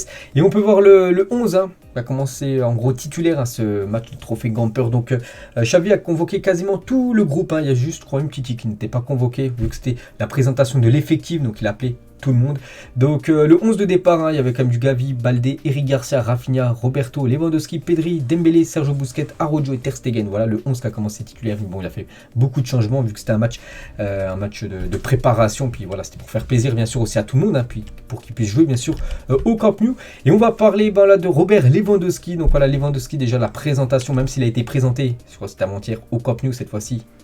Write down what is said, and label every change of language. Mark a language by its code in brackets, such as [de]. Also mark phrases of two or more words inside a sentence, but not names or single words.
[fr] Et on peut voir le 11 va commencer en gros titulaire ce match de trophée Gamper. Donc Xavi a convoqué quasiment tout le groupe. Il y a juste, je crois, une petite qui n'était pas convoquée vu que c'était la présentation de l'effectif. Donc il a appelé tout le monde. Donc le 11 de départ, il y avait quand même du Gavi, Baldé, Eric Garcia, Rafinha, Roberto, Lewandowski, Pedri, Dembélé, Sergio Busquets, Araujo et Ter Stegen. Voilà le 11 qui a commencé titulaire. Bon, il a fait beaucoup de changements vu que c'était un match de préparation. Puis voilà, c'était pour faire plaisir bien sûr aussi à tout le monde, puis pour qu'il puisse jouer bien sûr au Camp Nou. Et on va parler là de Robert Lewandowski. Donc voilà, Lewandowski, déjà la présentation, même s'il a été présenté, je crois que c'était avant-hier au Camp Nou cette fois-ci.